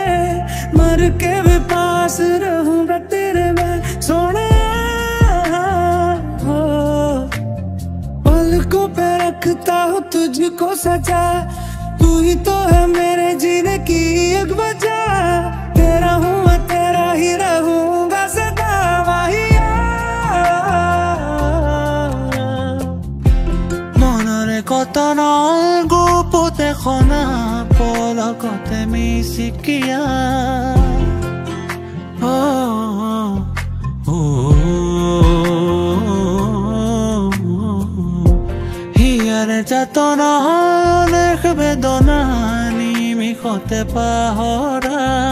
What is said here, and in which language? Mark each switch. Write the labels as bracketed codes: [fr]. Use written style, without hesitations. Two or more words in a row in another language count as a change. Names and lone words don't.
[hi] मर के भी पास रहूंगा तेरे मैं सोने हो। पलकों पे रखता हूँ तुझको सजा, तू ही तो है मेरे जीने की एक वजह। तेरा हूँ मैं तेरा ही रहूंगा सदा वाहिया। [as] কতনৰ গোপতে খনা পলকতে মিচিকিয়া। হিয়াৰে যাতনা অনেক বেদনা নিমিষতে পাহৰা।